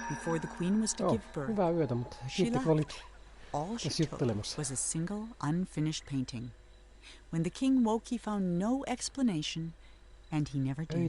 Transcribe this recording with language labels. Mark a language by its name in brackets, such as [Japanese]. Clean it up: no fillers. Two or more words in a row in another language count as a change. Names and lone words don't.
[English] before the queen was to give birth. [Finnish] Hyvää yötä, mutta [English] She [Finnish] kiitti kun olit [English] left. All she [Finnish] tässä [English] took [Finnish] juttelemassa. [English] was a single unfinished painting. When the king woke, he found no explanation, and he never did.